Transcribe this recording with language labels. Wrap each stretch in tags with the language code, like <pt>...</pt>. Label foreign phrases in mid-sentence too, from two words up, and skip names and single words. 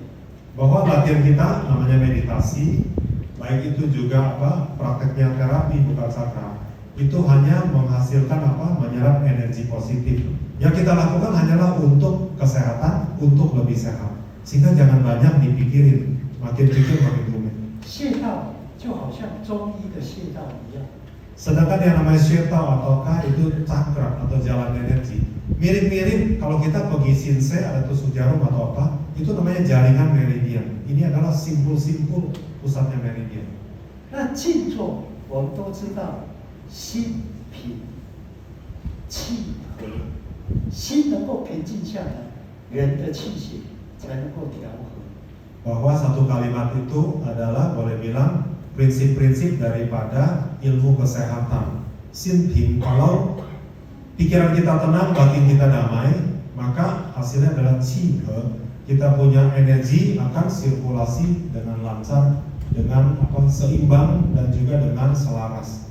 <id>Bahwa latihan kita namanya meditasi, baik itu juga prakteknya terapi buka cakra, itu hanya menghasilkan menyerap energi positif. Yang kita lakukan hanyalah untuk kesehatan, untuk lebih sehat. Sehingga jangan banyak dipikirin, makin pikir makin rumit.</id> <zh>穴道就好像中医的穴道一样，</zh> <id>Sedangkan yang namanya syetao ataukah itu cakra atau jalan energi, mirip-mirip kalau kita pergi Shinsei ada tusuk jarum atau apa, itu namanya jaringan meridian. Ini adalah simpul-simpul pusatnya meridian.</id> <zh>那静坐我们都知道，心平气和，心能够平静下来，人的气血才能够调和。</zh> <id>Bahwa satu kalimat itu adalah boleh bilang prinsip-prinsip daripada ilmu kesehatan. Sinting, kalau pikiran kita tenang, batin kita damai, maka hasilnya adalah</id> <zh>气和.</zh> <id>Kita punya energi akan sirkulasi dengan lancar, dengan seimbang dan juga dengan selaras.</id>